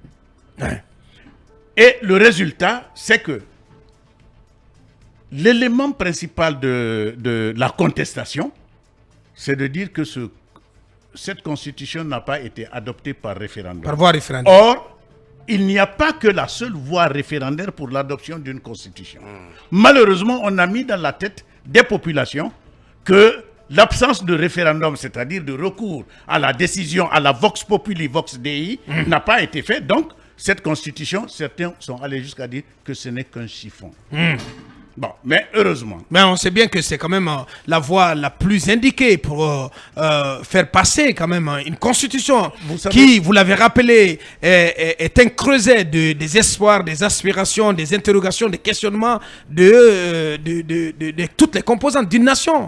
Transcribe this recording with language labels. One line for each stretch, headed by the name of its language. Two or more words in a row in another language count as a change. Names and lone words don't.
French: Et le résultat, c'est que l'élément principal de la contestation, c'est de dire que cette constitution n'a pas été adoptée par référendum. Par voie référendaire. Or, il n'y a pas que la seule voie référendaire pour l'adoption d'une constitution. Malheureusement, on a mis dans la tête des populations que l'absence de référendum, c'est-à-dire de recours à la décision, à la
Latin: vox populi, vox dei,
French: n'a pas été faite. Donc, cette constitution, certains sont allés jusqu'à dire que ce n'est qu'un chiffon. Bon, mais heureusement. Mais on sait bien que c'est quand même la voie la plus indiquée pour faire passer quand même une constitution qui, vous l'avez rappelé, est un creuset des espoirs, des aspirations, des interrogations, des questionnements de toutes les composantes d'une nation.